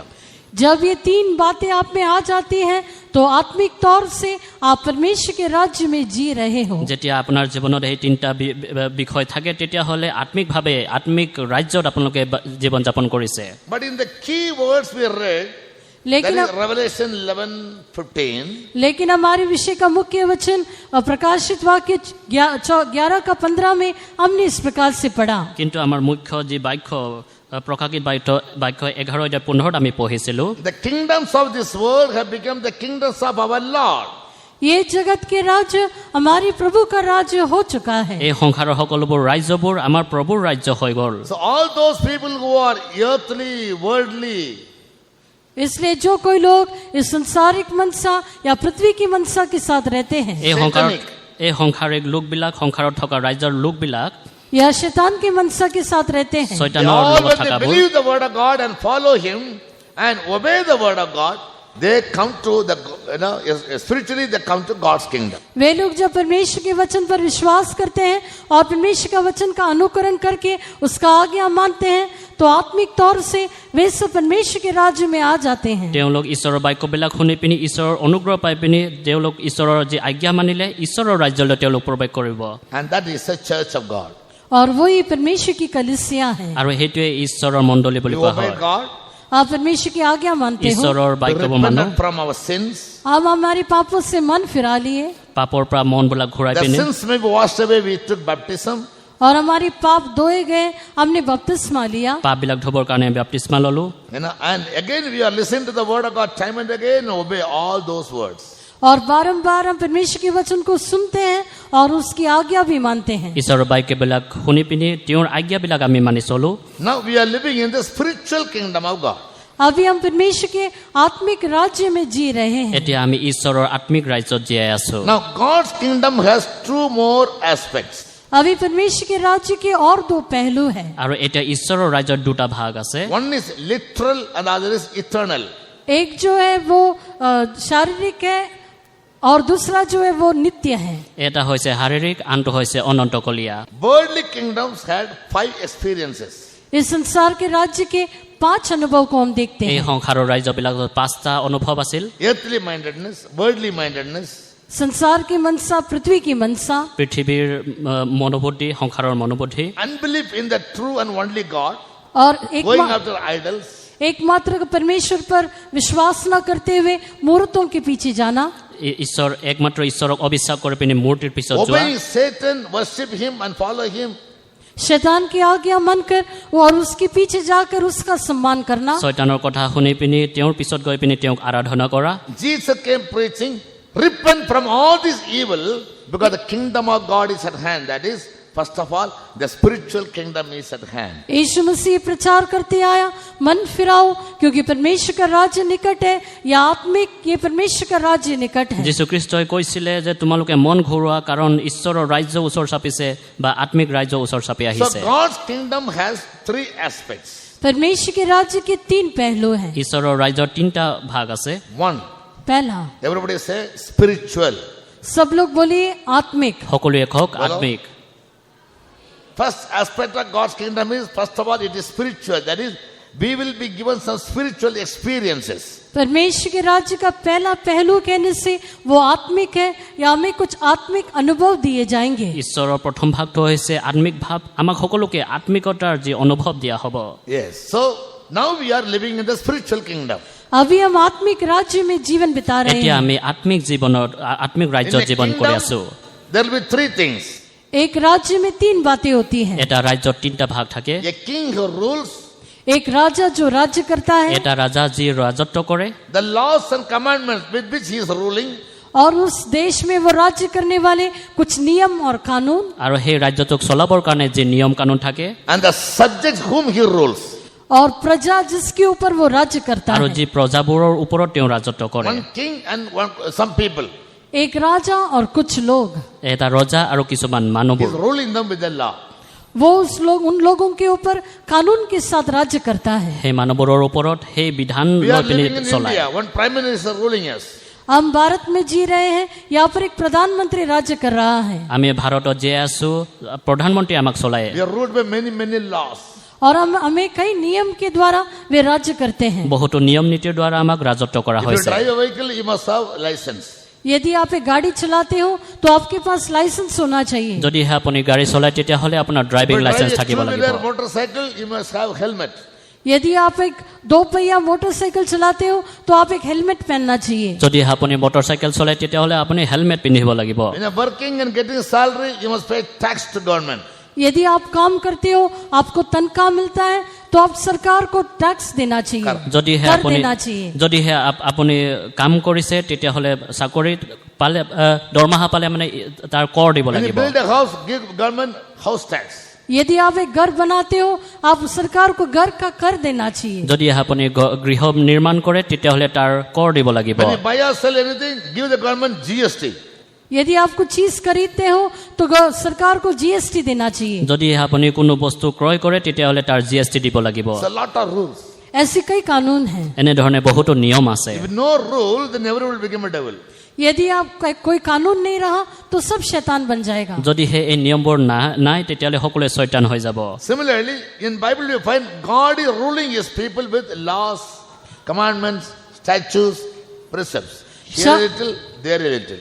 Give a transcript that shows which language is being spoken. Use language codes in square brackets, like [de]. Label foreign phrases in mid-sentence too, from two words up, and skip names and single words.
[hi] जब ये तीन बातें आप में आ जाती हैं तो आत्मिक तौर से आप परमेश्वर के राज्य में जी रहे हो [as] যেতিয়া আপোনাৰ জীৱনত এই তিনিটা বিষয় থাকে তেতিয়াহ'লে আত্মিকভাৱে আত্মিক ৰাজ্যত আপোনালোকে জীৱন যাপন কৰিছে [en] But in the key words we read, that [hi] लेकिन [en] is Revelation 11:15, [hi] लेकिन हमारे विषय का मुख्य वचन प्रकाशित वाक्य 11:15 में हमने इस प्रकार से पढ़ा [as] কিন্তু আমাৰ মুখ্য যি বাক্য প্ৰকাশিত বাক্য 11:15 আমি পঢ়িছিলো [en] the kingdoms of this world have become the kingdoms of our Lord. [hi] ये जगत के राज्य हमारे प्रभु का राज्य हो चुका है [as] এই সংসাৰৰ সকলোবোৰ ৰাজ্যবোৰ আমাৰ প্ৰভুৰ ৰাজ্য হৈ গ'ল [en] So all those people who are earthly, worldly, [hi] इसलिए जो कोई लोग इस संसारिक मनसा या पृथ्वी की मनसा के साथ रहते हैं [as] এই সংসাৰিক লোকবিলাক সংসাৰত থকা ৰাজ্যৰ লোকবিলাক [hi] या शैतान के मनसा के साथ रहते हैं [en] they [as] শয়তানৰ [en] all [as] লগত [en] when they [as] থকাবোৰ [en] believe the word of God and follow Him and obey the word of God, they come to the, spiritually they come to God's kingdom. [hi] वे लोग जब परमेश्वर के वचन पर विश्वास करते हैं और परमेश्वर का वचन का अनुकरण करके उसका आज्ञा मानते हैं तो आत्मिक तौर से वे सब परमेश्वर के राज्य में आ जाते हैं [as] তেওঁলোক ঈশ্বৰৰ বাক্যবিলাক শুনি পিনি ঈশ্বৰৰ অনুগ্ৰহ পাই পিনি তেওঁলোক ঈশ্বৰৰ যি আজ্ঞা মানিলে ঈশ্বৰৰ ৰাজ্যলৈ তেওঁলোক প্ৰৱেশ কৰিব [en] And that is the church of God. [hi] और वही परमेश्वर की कलीसिया है [as] আৰু সেইটোৱে ঈশ্বৰৰ মণ্ডলী বুলি [en] You [as] কোৱা [en] obey [as] হয় [en] God, [hi] आप परमेश्वर की आज्ञा मानते हो [as] ঈশ্বৰৰ বাক্যবোৰ মানো [en] repented from our sins. [hi] हम हमारे पापों से मन फिरा लिए [as] পাপৰ পৰা মনবিলাক ঘূৰাই [en] The [as] পিনি [en] sins may be washed away, we took baptism. [hi] और हमारे पाप धोए गए हमने बपतिस्मा लिया [as] পাপবিলাক ধোবৰ কাৰণে আমি বাপ্তিস্মা ললো [en] And again we are listening to the word of God time and again and obey all those words. [hi] और बारंबार हम परमेश्वर के वचन को सुनते हैं और उसकी आज्ञा भी मानते हैं [as] ঈশ্বৰৰ বাক্যবিলাক শুনি পিনি তেওঁৰ আজ্ঞাবিলাক আমি মানি চলো [en] Now we are living in the spiritual kingdom of God. [hi] अभी हम परमेश्वर के आत्मिक राज्य में जी रहे हैं [as] এতিয়া আমি ঈশ্বৰৰ আত্মিক ৰাজ্যত জীয়াই আছো [en] Now God's kingdom has two more aspects. [hi] अभी परमेश्वर के राज्य के और दो पहलू हैं [as] আৰু এতিয়া ঈশ্বৰৰ ৰাজ্যৰ দুটা ভাগ আছে [en] One is literal and other is eternal. [hi] एक जो है वो शारीरिक है और दूसरा जो है वो नित्य है [as] এটা হৈছে শাৰীৰিক আনটো হৈছে অনন্তকলীয়া [en] Worldly kingdoms had 5 experiences. [hi] इस संसार के राज्य के 5 अनुभव को हम देखते [as] এই [hi] हैं [as] সংসাৰৰ ৰাজ্যবিলাকত 5টা অনুভৱ আছিল [en] Earthly mindedness, worldly mindedness, [hi] संसार की मनसा पृथ्वी की मनसा [as] পৃথিৱীৰ মনোবুদ্ধি সংসাৰৰ মনোবুদ্ধি [en] unbelief in the true and only God, [hi] और [en] going after idols, [hi] एकमात्र परमेश्वर पर विश्वास न करते हुए मूर्तों के पीछे जाना [as] ঈশ্বৰ একমাত্ৰ ঈশ্বৰক অবিশ্বাস কৰি পিনি মূৰ্তিৰ পিছত যোৱা [en] obeying Satan, worship him and follow him. [hi] शैतान की आज्ञा मानकर और उसके पीछे जाकर उसका सम्मान करना [as] শয়তানৰ কথা শুনি পিনি তেওঁৰ পিছত গৈ পিনি তেওঁক আৰাধনা কৰা [en] Jesus came preaching, repent from all this evil because the kingdom of God is at hand. That is, first of all, the spiritual kingdom is at hand. [hi] यीशु मसीह प्रचार करते आया मन फिराओ क्योंकि परमेश्वर का राज्य निकट है या आत्मिक ये परमेश्वर का राज्य निकट है [as] যীশুখ্ৰীষ্টই কৈছিলে যে তোমালোকে মন ঘূৰোৱা কাৰণ ঈশ্বৰৰ ৰাজ্য ওচৰ চাপিছে বা আত্মিক ৰাজ্য ওচৰ চাপি [en] So [as] আহিছে [en] God's kingdom has 3 aspects. [hi] परमेश्वर के राज्य के 3 पहलू हैं। [as] ঈশ্বৰৰ ৰাজ্যৰ 3টা ভাগ আছে। [en] One, [hi] पहला, [en] everybody say spiritual. [hi] सब लोग बोलिए आत्मिक। [as] সকলোৱে কওক আত্মিক। [en] First aspect of God's kingdom is, first of all, it is spiritual. That is, we will be given some spiritual experiences. [hi] परमेश्वर के राज्य का पहला पहलू कहने से वो आत्मिक है, या हमें कुछ आत्मिक अनुभव दिए जाएंगे। [as] ঈশ্বৰৰ প্ৰথম ভাগটো হৈছে আত্মিক ভাৱ। আমাক সকলোকে আত্মিকতাৰ যি অনুভৱ দিয়া হ'ব। [en] Yes. So now we are living in the spiritual kingdom. [hi] अभी हम आत्मिक राज्य में जीवन बिता रहे [as] এতিয়া [hi] हैं। [as] আমি আত্মিক জীৱনৰ আত্মিক [en] In [as] ৰাজ্যত [en] the [as] জীৱন কৰি আছো। [en] kingdom, there will be 3 things. [hi] एक राज्य में 3 बातें होती हैं। [as] এটা ৰাজ্যত 3টা ভাগ থাকে। [en] A king who rules, [hi] एक राजा जो राज्य करता है, [as] এটা ৰাজা যি ৰাজত্ব কৰে, [en] the laws and commandments with which he is ruling, [hi] और उस देश में वो राज्य करने वाले कुछ नियम और कानून, [as] আৰু সেই ৰাজ্যটোক চলাবৰ কাৰণে যি নিয়ম কানুন থাকে, [en] and the subjects whom he rules. [hi] और प्रजा जिसके ऊपर वो राज्य करता [as] আৰু [hi] है। [as] যি প্ৰজাবোৰৰ ওপৰত তেওঁ ৰাজত্ব কৰে। [en] One king and some people. [hi] एक राजा और कुछ लोग, [as] এটা ৰজা আৰু কিছুমান [en] He is [as] মানুহবোৰ [en] ruling them with the law. [hi] वो उन लोगों के ऊपर कानून के साथ राज्य करता है। [as] সেই মানুহবোৰৰ ওপৰত সেই বিধান [en] We [as] লৈ [en] are [as] পিনি [en] living in [as] চলায়। [en] India. One prime minister ruling us. [hi] हम भारत में जी रहे हैं, यहाँ पर एक प्रधानमंत्री राज्य कर रहा है, [as] আমি ভাৰতত জীয়াই আছো, প্ৰধানমন্ত্ৰী আমাক চলায়। [en] We are ruled by many laws. [hi] और हमें कई नियम के द्वारा वे राज्य करते हैं। [as] বহুতো নিয়ম নীতিৰ দ্বাৰা আমাক ৰাজত্ব কৰা [en] If you [as] হৈছে। [en] drive a vehicle, you must have license. [hi] यदि आप एक गाड़ी चलाते हो तो आपके पास लाइसेंस होना चाहिए। [as] যদিহে আপুনি গাড়ী চলায় তেতিয়াহ'লে আপোনাৰ [en] If [as] ড্ৰাইভিং [en] you [as] লাইচেন্স [en] drive a [as] থাকিব লাগিব। [en] two-wheeler motorcycle, you must have helmet. [hi] यदि आप एक 2 पहिया मोटरसाइकिल चलाते हो तो आप एक हेलमेट पहनना चाहिए। [as] যদিহে আপুনি মটৰচাইকেল চলায় তেতিয়াহ'লে আপুনি হেলমেট পিন্ধিব লাগিব। [en] When you are working and getting salary, you must pay tax to government. [hi] यदि आप काम करते हो, आपको तनख्वाह मिलता है, तो आप सरकार को टैक्स देना चाहिए, [as] যদিহে [hi] कर [as] আপুনি [hi] देना चाहिए। [as] আপুনি কাম কৰিছে তেতিয়াহ'লে চাকৰিত পালে দৰমহা পালে মানে তাৰ কৰ দিব [en] When you [as] লাগিব। [en] build a house, give government house tax. [hi] यदि आप एक घर बनाते हो, आप सरकार को घर का कर देना चाहिए। [as] যদিহে আপুনি গৃহ নিৰ্মাণ কৰে তেতিয়াহ'লে তাৰ কৰ দিব লাগিব। [en] When you buy or sell anything, give the government GST. [hi] यदि आप कुछ चीज खरीदते हो तो सरकार को जीएसटी देना चाहिए। [as] যদিহে আপুনি কোনো বস্তু ক্ৰয় কৰে তেতিয়াহ'লে তাৰ GST দিব লাগিব। [en] It's a lot of rules. [hi] ऐसे कई कानून हैं। [as] এনেধৰণে বহুতো নিয়ম আছে। [en] If no rule, then everyone will become a devil. [hi] यदि आप कोई कानून नहीं रहा तो सब शैतान बन जाएगा। [as] যদিহে এই নিয়মবোৰ নাই তেতিয়াহ'লে সকলোৱে শয়তান হৈ যাব। [en] Similarly, in Bible we find God is ruling his people with laws, commandments, statutes, precepts. Here a little, there a little.